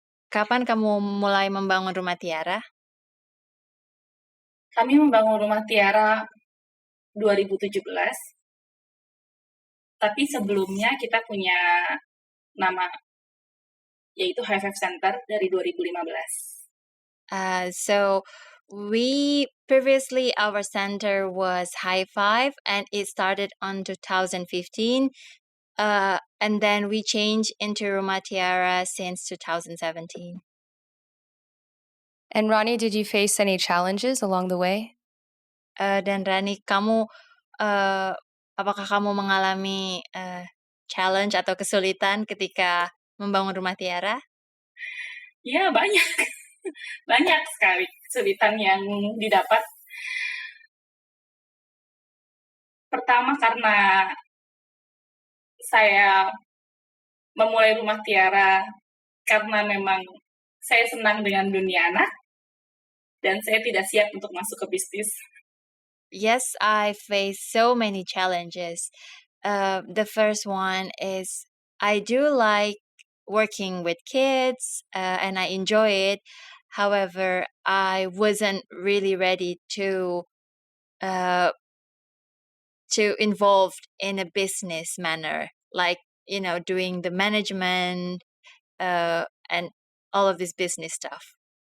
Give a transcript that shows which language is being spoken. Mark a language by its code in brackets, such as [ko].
[id] Kapan kamu mulai membangun Rumah Tiara? Kami membangun Rumah Tiara 2017. Tapi sebelumnya kita punya nama, yaitu High Five Center dari 2015. [en] So we previously, our center was High Five and it started on 2015. And then we changed into Rumah Tiara since 2017. And Ronnie, did you face any challenges along the way? [id] Dan Rani, kamu apakah kamu mengalami challenge atau kesulitan ketika membangun Rumah Tiara? Ya, banyak. Banyak sekali kesulitan yang didapat. Pertama karena saya memulai Rumah Tiara karena memang saya senang dengan dunia anak dan saya tidak siap untuk masuk ke bisnis. [en] Yes, I face so many challenges. The first one is I do like working with kids and I enjoy it. However, I wasn't really ready to involved in a business manner, like doing the management and all of this business stuff.